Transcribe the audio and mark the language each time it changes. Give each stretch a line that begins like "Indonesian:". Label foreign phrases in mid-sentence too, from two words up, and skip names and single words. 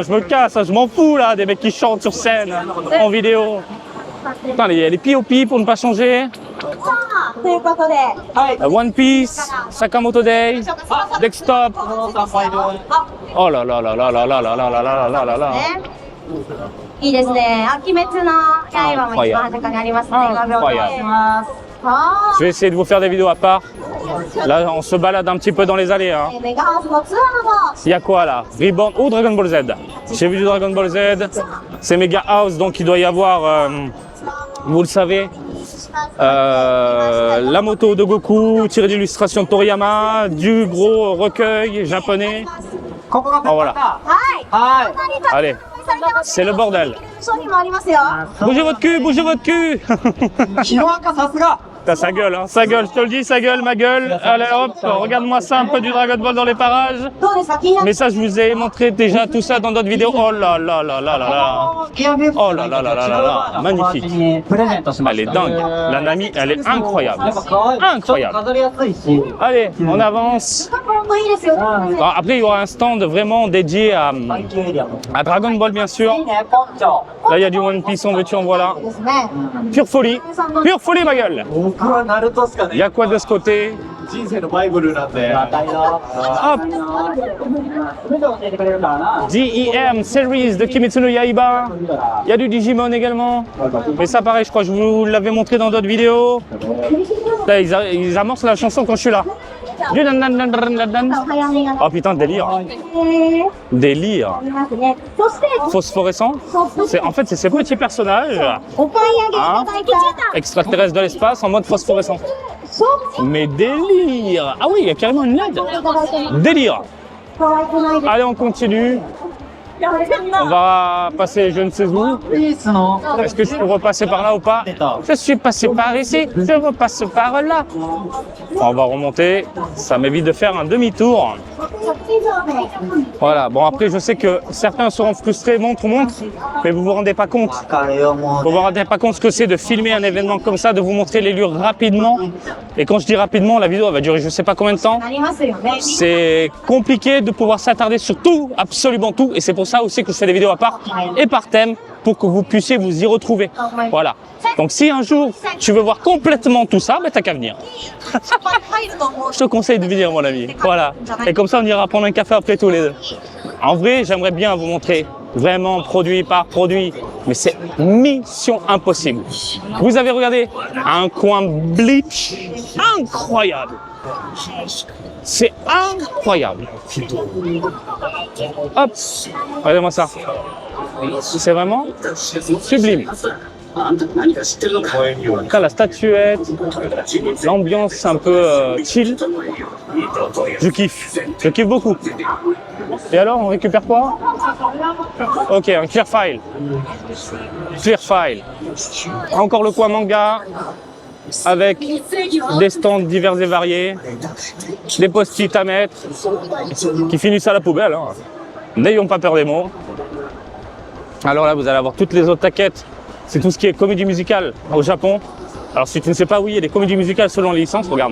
French: Je me casse, hein. Je m'en fous là, des mecs qui chantent sur scène, en vidéo. Putain, les POP pour ne pas changer. One Piece, Sakamoto Day, Desktop. Oh là là là là là là là là là là là là là.
Japanese: いいですね。秋滅の刃も一番端っこにありますので、ご了承します。
French: Je vais essayer de vous faire des vidéos à part. Là, on se balade un petit peu dans les allées. Hein. Il y a quoi là? Reborn ou Dragon Ball Z? J'ai vu du Dragon Ball Z. C'est Mega House, donc il doit y avoir, vous le savez, la moto de Goku, tirée d'illustration de Toriyama, du gros recueil japonais. Oh voilà. Allez. C'est le bordel. Bougez votre cul, bougez votre cul. T'as sa gueule, hein. Sa gueule, je te le dis, sa gueule, ma gueule. Allez hop, regarde-moi ça, un peu du Dragon Ball dans les parages. Mais ça, je vous ai montré déjà tout ça dans d'autres vidéos. Oh là là là là là là. Oh là là là là là là. Magnifique. Elle est dingue. La Nami, elle est incroyable. Incroyable. Allez, on avance. Alors, après, il y aura un stand vraiment dédié à Dragon Ball, bien sûr. Là, il y a du One Piece, on veut tu en voilà. Pure folie. Pure folie, ma gueule. Il y a quoi de ce côté? Hop. DEM Series de Kimetsu no Yaiba. Il y a du Digimon également. Mais ça pareil, je crois que je vous l'avais montré dans d'autres vidéos. Là, ils amorcent la chanson quand je suis là. Du dan dan dan dan dan dan.
Japanese: お早めが
French: Oh putain, délire. Délire.
Japanese: ありますね。そして、
French: Phosphorescent. En fait, c'est ces petits personnages
Japanese: お買い上げいただいた
French: extraterrestres de l'espace en mode phosphorescent.
Japanese: 商品
French: Mais délire. Ah oui, il y a carrément une LED.
Japanese: いただいてます。
French: Délire.
Japanese: 可愛くないです
French: Allez, on continue. On va passer je ne sais où. Est-ce que je peux repasser par là ou pas? Je suis passé par ici, je repasse par là. On va remonter, ça m'évite de faire un demi-tour. Voilà, bon après je sais que certains seront frustrés, montre, mais vous vous rendez pas compte. Vous vous rendez pas compte ce que c'est de filmer un événement comme ça, de vous montrer les lieux rapidement. Et quand je dis rapidement, la vidéo elle va durer je sais pas combien de temps.
Japanese: ありますよね。
French: C'est compliqué de pouvoir s'attarder sur tout, absolument tout, et c'est pour ça aussi que je fais des vidéos à part et par thème pour que vous puissiez vous y retrouver. Voilà. Donc si un jour tu veux voir complètement tout ça, ben t'as qu'à venir.
Japanese: 入ると思う。
French: Je te conseille de venir mon ami. Voilà. Et comme ça on ira prendre un café après tous les deux. En vrai, j'aimerais bien vous montrer vraiment produit par produit, mais c'est mission impossible. Vous avez regardé un coin Bleach incroyable. C'est incroyable. Hop, regardez-moi ça. C'est vraiment sublime. Là, la statuette, l'ambiance un peu chill. Je kiffe beaucoup. Et alors, on récupère quoi? Ok, un
English: clear file. Clear file.
French: Encore le coin manga avec des stands divers et variés, des post-it à mettre qui finissent à la poubelle. Hein. N'ayons pas peur des mots. Alors là, vous allez avoir toutes les autres taquettes. C'est tout ce qui est comédie musicale au Japon. Alors si tu ne sais pas, oui, il y a des comédies musicales selon les licences, regarde.